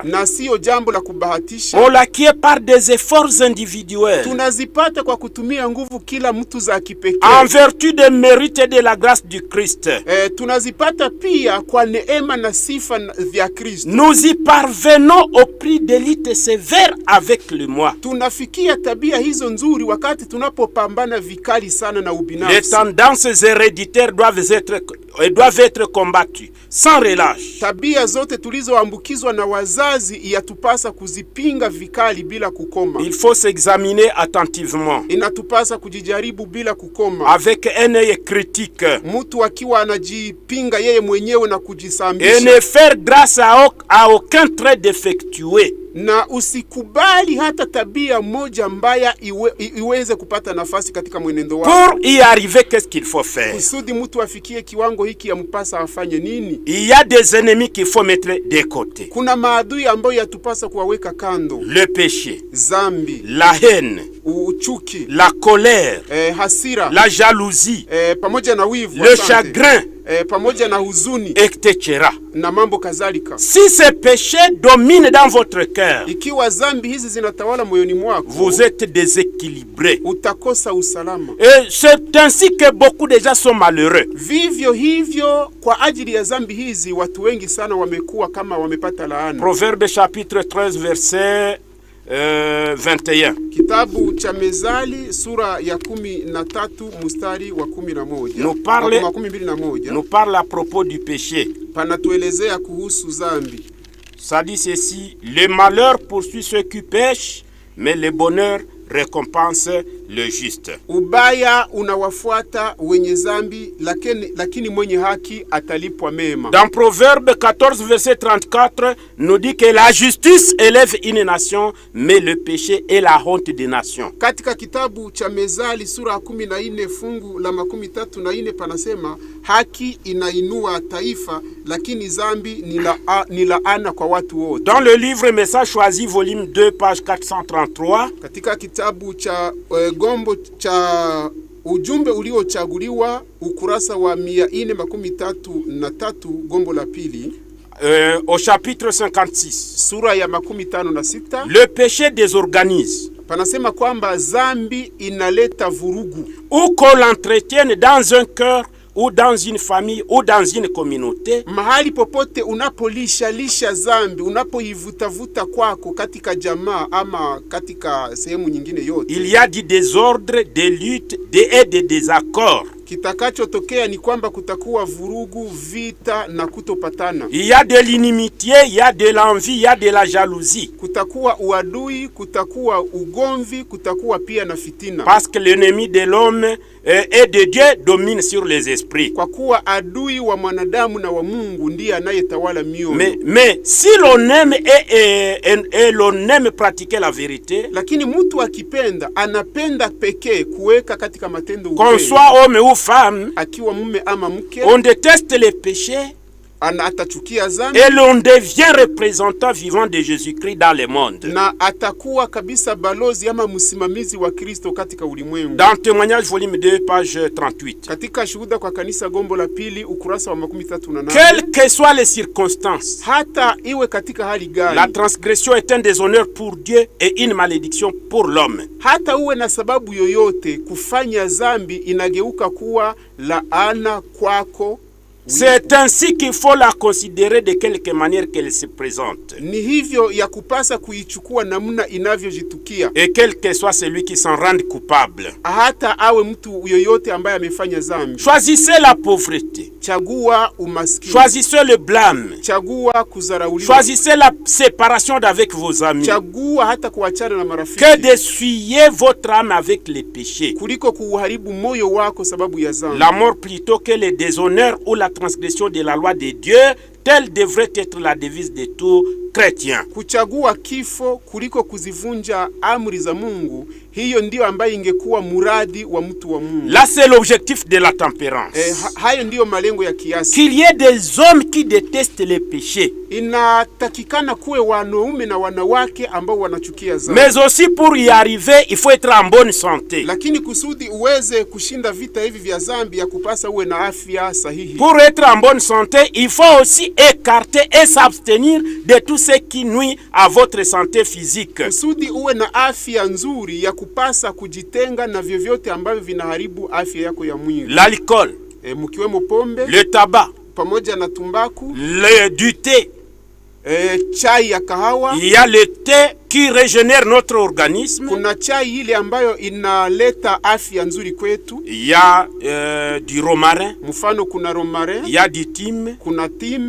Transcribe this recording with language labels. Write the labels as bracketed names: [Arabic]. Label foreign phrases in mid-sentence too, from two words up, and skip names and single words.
[Swahili] Na sio jambo la kubahatisha. [French] On l'acquiert par des efforts individuels. [Swahili] Tunazipata kwa kutumia nguvu kila mtu za kipekee. [French] En vertu des mérites et de la grâce du Christ. [Swahili] Tunazipata pia kwa neema na sifa vya Kristo. [French] Nous y parvenons au prix des luttes sévères avec le moi. [Swahili] Tunafikia tabia hizo nzuri wakati tunapopambana vikali sana na ubinafsi. [French] Les tendances héréditaires doivent être combattues sans relâche. [Swahili] Tabia zote tulizoambukizwa na wazazi yatupasa kuzipinga vikali bila kukoma. [French] Il faut s'examiner attentivement. [Swahili] Inatupasa kujijaribu bila kukoma. [French] Avec un œil critique. [Swahili] Mtu akiwa anajipinga yeye mwenyewe na kujisambisha. [French] Et ne faire grâce à aucun trait défectueux. [Swahili] Na usikubali hata tabia moja mbaya iweze kupata nafasi katika mwenendo wako. [French] Pour y arriver, qu'est-ce qu'il faut faire? [Swahili] Kusudi mtu afikie kiwango hiki yampasa afanye nini? [French] Il y a des ennemis qu'il faut mettre de côté. [Swahili] Kuna maadui ambayo yatupasa kuwaweka kando. [French] Le péché, [Swahili] zambi, [French] la haine, [Swahili] uchuki, [French] la colère, [Swahili] hasira, [French] la jalousie, [Swahili] pamoja na wivu, [French] le chagrin, [Swahili] pamoja na huzuni, [French] etc. [Swahili] na mambo kadhalika. [French] Si ces péchés dominent dans votre cœur, [Swahili] ikiwa zambi hizi zinatawala moyoni mwako, [French] vous êtes déséquilibré. [Swahili] Utakosa usalama. [French] Et c'est ainsi que beaucoup de gens sont malheureux. [Swahili] Vivyo hivyo kwa ajili ya zambi hizi watu wengi sana wamekuwa kama wamepata laana. [French] Proverbe chapitre 13 verset 21. [Swahili] Kitabu cha Mezali sura ya 13 mstari wa 11. [French] Nous parle à propos du péché. [Swahili] Panatuelezea kuhusu zambi. [French] Ça dit ceci: le malheur poursuit ceux qui pêchent, mais le bonheur récompense le juste. [Swahili] Ubaya unawafuata wenye zambi, lakini mwenye haki atalipwa mema. [French] Dans Proverbe 14 verset 34 nous dit que la justice élève une nation, mais le péché est la honte des nations. [Swahili] Katika kitabu cha Mezali sura 14 fungu la 34 panasema haki inainua taifa, lakini zambi ni laana kwa watu wote. [French] Dans le livre Message choisi volume 2 page 433, [Swahili] katika kitabu cha gombo cha ujumbe uliochaguliwa ukurasa wa 433 gombo la pili, [French] au chapitre 56, [Swahili] sura ya 56, [French] le péché désorganise. [Swahili] Panasema kwamba zambi inaleta vurugu. [French] Ou qu'on l'entretienne dans un cœur, ou dans une famille, ou dans une communauté. [Swahili] Mahali popote unapolisha zambi, unapoivutavuta kwako katika jamaa ama katika sehemu nyingine yote, [French] il y a du désordre, des luttes, et des désaccords. [Swahili] Kitakachotokea ni kwamba kutakuwa vurugu, vita na kutopatana. [French] Il y a de l'inimitié, il y a de l'envie, il y a de la jalousie. [Swahili] Kutakuwa uadui, kutakuwa ugomvi, kutakuwa pia na fitina. [French] Parce que l'ennemi de l'homme et de Dieu domine sur les esprits. [Swahili] Kwa kuwa adui wa mwanadamu na wa Mungu ndiye anayetawala mioyo. [French] Mais si l'on aime et l'on aime pratiquer la vérité, [Swahili] lakini mtu akipenda anapenda pekee kuweka katika matendo ukweli. [French] Qu'on soit homme ou femme, [Swahili] akiwa mume ama mke, [French] on déteste les péchés. [Swahili] Atachukia zambi, [French] et l'on devient représentant vivant de Jésus-Christ dans le monde. [Swahili] Na atakuwa kabisa balozi ama msimamizi wa Kristo katika ulimwengu. [French] Dans Témoignage volume 2 page 38. [Swahili] Katika Shuhuda kwa kanisa gombo la pili ukurasa wa 38. [French] Quelles que soient les circonstances, [Swahili] hata iwe katika hali gani, [French] la transgression est un déshonneur pour Dieu et une malédiction pour l'homme. [Swahili] Hata uwe na sababu yoyote, kufanya zambi inageuka kuwa laana kwako. [French] C'est ainsi qu'il faut la considérer de quelque manière qu'elle se présente. [Swahili] Ni hivyo ya kupasa kuichukua namna inavyojitukia. [French] Et quel que soit celui qui s'en rende coupable. [Swahili] Hata awe mtu yoyote ambaye amefanya zambi. [French] Choisissez la pauvreté. [Swahili] Chagua umaskini. [French] Choisissez le blâme. [Swahili] Chagua kudharauliwa. [French] Choisissez la séparation d'avec vos amis. [Swahili] Chagua hata kuachana na marafiki. [French] Que d'essuyer votre âme avec les péchés. [Swahili] Kuliko kuharibu moyo wako sababu ya zambi. [French] La mort plutôt que le déshonneur ou la transgression de la loi de Dieu, telle devrait être la devise de tout chrétien. [Swahili] Kuchagua kifo kuliko kuzivunja amri za Mungu, hiyo ndio ambayo ingekuwa muradi wa mtu wa Mungu. [French] Là c'est l'objectif de la tempérance. [Swahili] Hayo ndio malengo ya kiasi. [French] Qu'il y ait des hommes qui détestent les péchés. [Swahili] Inatakikana kuwe wanaume na wanawake ambao wanachukia dhambi. [French] Mais aussi pour y arriver, il faut être en bonne santé. [Swahili] Lakini kusudi uweze kushinda vita hivi vya dhambi ya kupasa uwe na afya sahihi. [French] Pour être en bonne santé, il faut aussi écarter et s'abstenir de tout ce qui nuit à votre santé physique. [Swahili] Kusudi uwe na afya nzuri ya kupasa kujitenga na vyovyote ambavyo vinaharibu afya yako ya mwili. [French] L'alcool, [Swahili] mkiwemo pombe, [French] le tabac, [Swahili] pamoja na tumbaku, [French] du thé, [Swahili] chai ya kahawa. [French] Il y a le thé qui régénère notre organisme. [Swahili] Kuna chai ile ambayo inaleta afya nzuri kwetu. [French] Il y a du romarin. [Swahili] Mfano kuna romarin. [French] Il y a du thym. [Swahili] Kuna thym.